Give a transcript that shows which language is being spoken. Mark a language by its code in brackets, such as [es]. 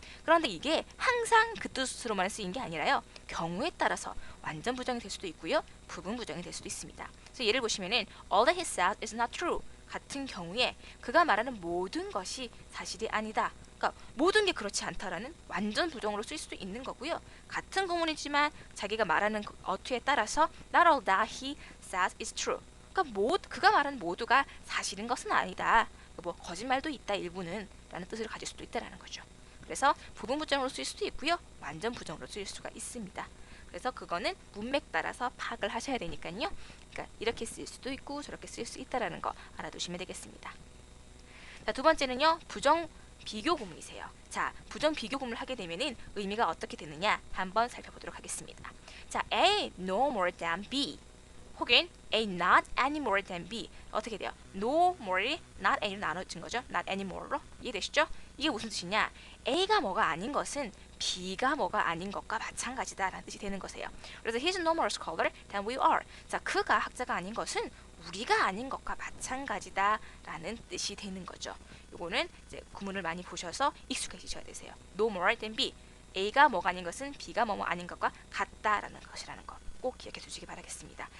[ko] 그런데 이게 항상 그 뜻으로만 쓰인 게 아니라요. 경우에 따라서 완전 부정이 될 수도 있고요. 부분 부정이 될 수도 있습니다. 그래서 예를 보시면은 [en] all that he said is not true [ko] 같은 경우에 그가 말하는 모든 것이 사실이 아니다. 그러니까 모든 게 그렇지 않다라는 완전 부정으로 쓰일 수도 있는 거고요. 같은 구문이지만 자기가 말하는 어투에 따라서 [en] not all that he says is true. [ko] 그러니까 그가 말하는 모두가 사실인 것은 아니다. 뭐 거짓말도 있다 일부는 라는 뜻을 가질 수도 있다라는 거죠. 그래서 부분 부정으로 쓰일 수도 있고요. 완전 부정으로 쓰일 수가 있습니다. 그래서 그거는 문맥 따라서 파악을 하셔야 되니까요. 그러니까 이렇게 쓸 수도 있고 저렇게 쓸 수 있다라는 거 알아두시면 되겠습니다. 자, 두 번째는요. 부정 비교 구문이세요. 자, 부정 비교 구문을 하게 되면은 의미가 어떻게 되느냐 한번 살펴보도록 하겠습니다. [en] 자, A no more than B 혹은 A not any more than B [ko] 어떻게 돼요? No more이 not A로 나눠진 거죠. not anymore로 이해되시죠? 이게 무슨 뜻이냐? A가 뭐가 아닌 것은 B가 뭐가 아닌 것과 마찬가지다라는 뜻이 되는 것이에요. [en] 그래서 he's no more scholar than we are. [ko] 자, 그가 학자가 아닌 것은 우리가 아닌 것과 마찬가지다라는 뜻이 되는 거죠. 요거는 이제 구문을 많이 보셔서 익숙해지셔야 되세요. [en] No more than B. [ko] A가 뭐가 아닌 것은 B가 뭐뭐 아닌 것과 같다라는 것이라는 거 꼭 기억해 두시기 바라겠습니다.